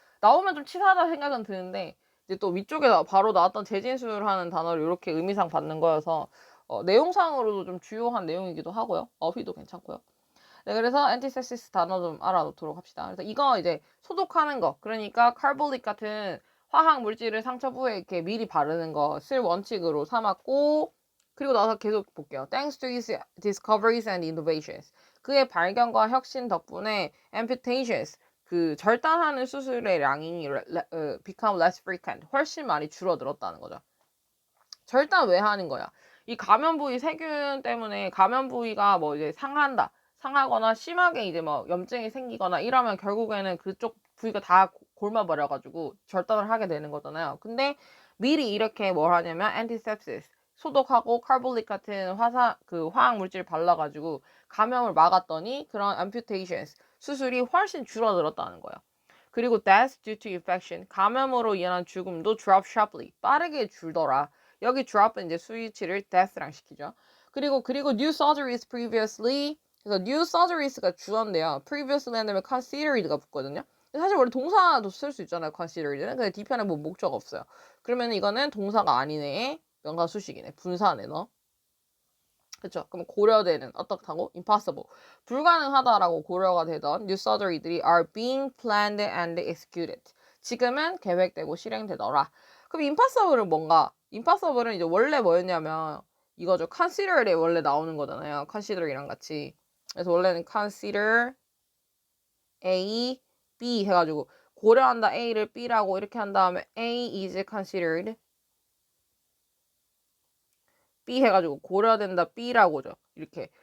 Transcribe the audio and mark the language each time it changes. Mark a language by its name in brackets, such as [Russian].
[Korean] 나오면 좀 치사하다 생각은 드는데 이제 또 위쪽에 바로 나왔던 재진술하는 단어를 이렇게 의미상 받는 거여서 내용상으로도 좀 주요한 내용이기도 하고요. 어휘도 괜찮고요. 네, 그래서 antisepsis 단어 좀 알아놓도록 합시다. 그래서 이거 이제 소독하는 거, 그러니까 카볼릭 같은 화학 물질을 상처 부에 이렇게 미리 바르는 것을 원칙으로 삼았고, 그리고 나서 계속 볼게요. [English] Thanks to his discoveries and innovations. [Korean] 그의 발견과 혁신 덕분에 amputations, 그 절단하는 수술의 양이 [English] become less frequent, [Korean] 훨씬 많이 줄어들었다는 거죠. 절단 왜 하는 거야? 이 감염 부위 세균 때문에 감염 부위가 뭐 이제 상하거나 심하게 이제 뭐 염증이 생기거나 이러면 결국에는 그쪽 부위가 다 골마버려가지고 절단을 하게 되는 거잖아요. 근데 미리 이렇게 뭘 하냐면 antisepsis 소독하고 카볼릭 같은 화학 물질 발라가지고 감염을 막았더니 그런 amputations 수술이 훨씬 줄어들었다는 거예요. 그리고 [English] death due to infection [Korean] 감염으로 인한 죽음도 [English] drop sharply [Korean] 빠르게 줄더라. 여기 drop은 이제 스위치를 death랑 시키죠. 그리고 [English] new surgeries previously [Korean] 그래서 new surgeries가 주어인데요. previously 하면 considered가 붙거든요. 사실 원래 동사도 쓸 수 있잖아요. considered는. 근데 뒤편에 뭐 목적 없어요. 그러면 이거는 동사가 아니네. 명사 수식이네. 분사네 너. 그쵸? 그럼 고려되는 어떻다고? [English] impossible. [Korean] 불가능하다라고 고려가 되던 new surgery들이 [English] are being planned and executed. [Korean] 지금은 계획되고 실행되더라. 그럼 impossible은 뭔가? impossible은 이제 원래 뭐였냐면 이거죠. consider에 원래 나오는 거잖아요. consider이랑 같이. 그래서 원래는 consider A, B 해가지고 고려한다 A를 B라고 이렇게 한 다음에 A is considered B 해가지고 고려된다 B라고죠. 이렇게.